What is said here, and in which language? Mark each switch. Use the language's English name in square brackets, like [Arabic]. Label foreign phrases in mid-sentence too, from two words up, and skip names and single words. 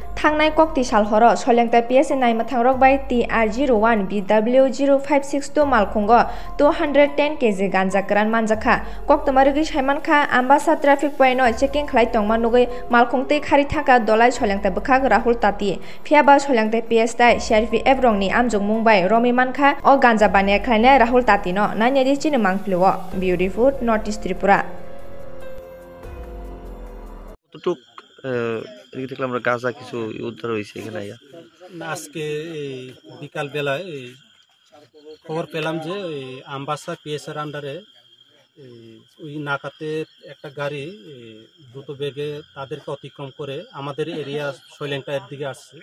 [Kok Borok] थांनाय कक्ति सालहरो सलेंता PSA नायमाथांरक बाय TR01 BW0562 मालखुंग 210 kg गांजा गोरान मानजाखा कक्तमारुगि साइमानखा आम्बासा [English] traffic point checking [Kok Borok] खालाय तंमा नुगै मालखुंगतै खारि थाका दलाय सलेंता बखाग राहुल ताती फियाबा सलेंता PSI CRPF रंनि आमजुग मुंबाय रमि मानखा अ गांजा बानाय खालायनाय राहुल तातीनो नायनायदि चिनो मांखलिओ बिउटिफुल नॉर्थ ईस्ट त्रिपुरा [Bangla] দেখলাম আমরা গাঁজা কিছু উদ্ধার হয়েছে এখানে আজকে বিকাল বেলায় খবর পেলাম যে আমবাসা PSR আন্ডারে ওই নাকাতে একটা গাড়ি দ্রুত বেগে তাদেরকে অতিক্রম করে আমাদের এরিয়া শৈলেংটার দিকে আসছে।